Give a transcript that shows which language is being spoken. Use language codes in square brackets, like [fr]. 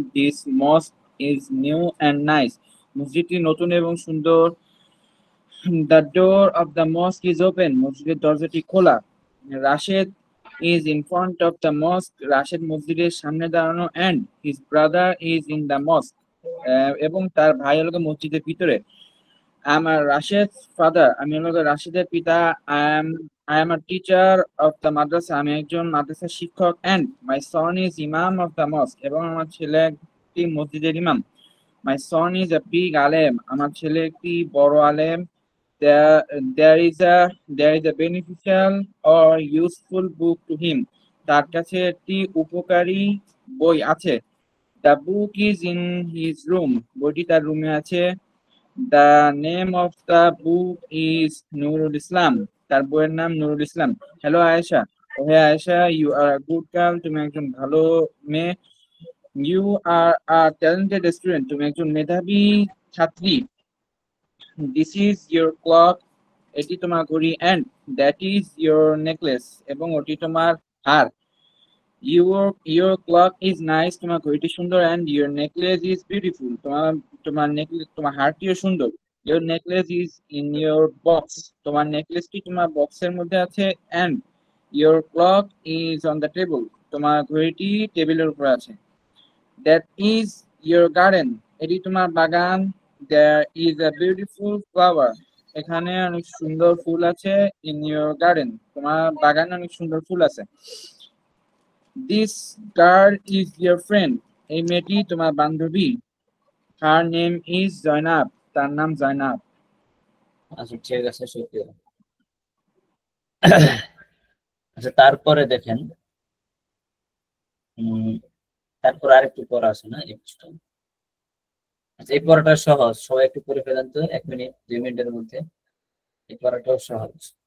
[en] this mosque is new and nice, [bn] মসজিদটি নতুন এবং সুন্দর। [en] the door of the mosque is open, [bn] মসজিদের দরজাটি খোলা। [en] Rashed is in front of the mosque, [bn] Rashed মসজিদের সামনে দাঁড়ানো। [en] and his brother is in the mosque, [bn] এবং তার ভাই হলো মসজিদের ভিতরে। [en] I am a Rashid's father, [bn] আমি হলো রাশিদের পিতা। [en] I am a teacher of the madrasa, [bn] আমি একজন মাদ্রাসার শিক্ষক। [en] And my son is imam of the mosque, [bn] এবং আমার ছেলে একটি মসজিদের ইমাম। [en] My son is a big alim, [bn] আমার ছেলে একটি বড় আলেম। [en] There is a beneficial or useful book to him, [bn] তার কাছে একটি উপকারী বই আছে। [en] The book is in his room, [bn] বইটি তার রুমে আছে। [en] The name of the book is Nurul Islam, [bn] তার বইয়ের নাম Nurul Islam. [en] hello Ayesha, hey Ayesha, you are a good girl, [bn] তুমি একজন ভালো মেয়ে। [en] you are a talented student, [bn] তুমি একজন মেধাবী ছাত্রী। [en] this is your clock, [bn] এটি তোমার ঘড়ি। [en] and that is your necklace, [bn] এবং ওটি তোমার হার। [en] Your clock is nice, [bn] তোমার ঘড়িটি সুন্দর। [en] And your necklace is beautiful, [bn] তোমার নেকলেস, তোমার হারটিও সুন্দর। [en] Your necklace is in your box, [bn] তোমার নেকলেসটি তোমার বক্সের মধ্যে আছে। [en] And your clock is on the table, [bn] তোমার ঘড়িটি টেবিলের উপর আছে। [en] That is your garden, [bn] এটি তোমার বাগান। [en] There is a beautiful flower, [bn] এখানে অনেক সুন্দর ফুল আছে। [en] In your garden, [bn] তোমার বাগানে অনেক সুন্দর ফুল আছে। [en] This girl is your friend, [bn] এই মেয়েটি তোমার বান্ধবী। [en] Her name is Zainab, [bn] তার নাম জাইনাব। আচ্ছা ঠিক আছে, শুকরিয়া। আচ্ছা তারপরে দেখেন, তারপর আরেকটু পড়া আছে না এই পৃষ্ঠা। আচ্ছা এই পড়াটা সহজ, সবাই একটু পড়ে ফেলেন তো 1 মিনিট 2 মিনিটের মধ্যে। এই পড়াটাও সহজ।